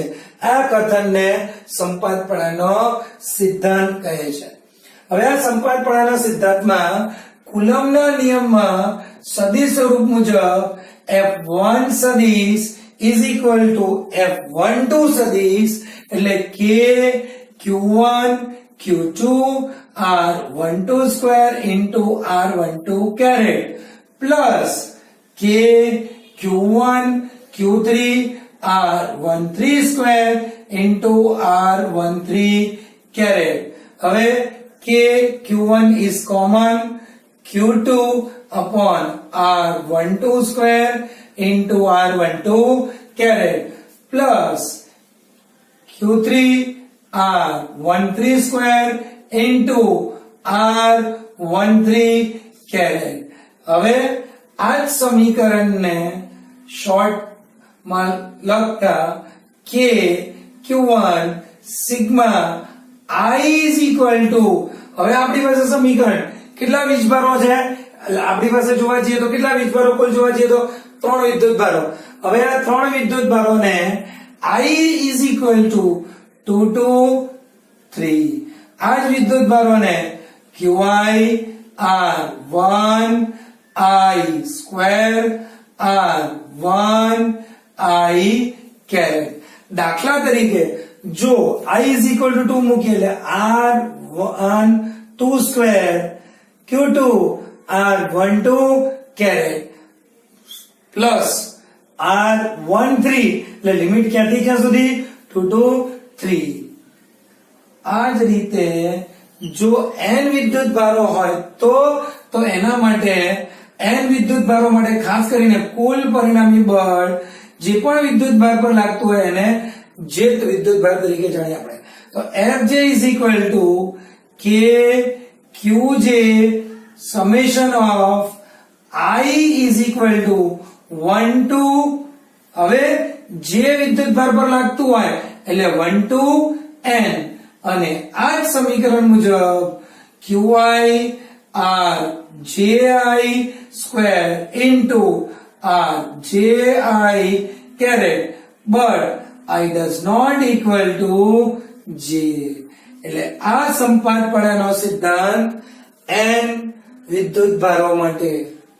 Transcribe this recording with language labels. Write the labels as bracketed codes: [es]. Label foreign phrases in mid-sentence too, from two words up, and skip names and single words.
[gu] આ કથનને સંપાતપણાનો સિદ્ધાંત કહે છે. હવે આ સંપાતપણાના સિદ્ધાંતમાં કુલમ્બના નિયમમાં સદિશ સ્વરૂપ મુજબ F1 સદિશ F12 સદિશ એટલે [en] k Q1 Q2 R12 square into R12 caret plus k Q1 Q3 R13 square into R13 caret. હવે k Q1 is common, Q2 upon R12 square into R12 caret plus Q3 R13 square into R13 caret. [gu] હવે આ જ સમીકરણને શોર્ટ માં લખતા [en] k Q1 sigma I is equal to, [gu] હવે આપણી પાસે સમીકરણ કેટલા વીજભારો છે આપણી પાસે જોવા જઈએ તો કેટલા વીજભારો કુલ જોવા જઈએ તો 3 વિદ્યુતભારો. હવે આ 3 વિદ્યુતભારોને [en] I is equal to 2 to 3. [gu] આ જ વિદ્યુતભારોને [en] Qi R1 I square R1 I caret. [gu] દાખલા તરીકે જો [en] I is equal to 2 [gu] મૂકીએ એટલે [en] R1 2 square Q2 R12 caret plus R13 [gu] એટલે લિમિટ ક્યાંથી ક્યાં સુધી [en] 2 to 3. [gu] આ જ રીતે જો n વિદ્યુતભારો હોય તો એના માટે n વિદ્યુતભારો માટે ખાસ કરીને કુલ પરિણામી બળ જે પણ વિદ્યુતભાર પર લાગતું હોય એને jth વિદ્યુતભાર તરીકે જાણીએ આપણે. [en] તો Fj is equal to k Qj summation of I is equal to 1 to, [gu] હવે જે વિદ્યુતભાર પર લાગતું હોય એટલે [en] 1 to n [gu] અને આ જ સમીકરણ મુજબ [en] Qi R Ji square into R Ji caret but I does not equal to J. [gu] એટલે આ સંપાતપણાનો સિદ્ધાંત n વિદ્યુતભારો માટે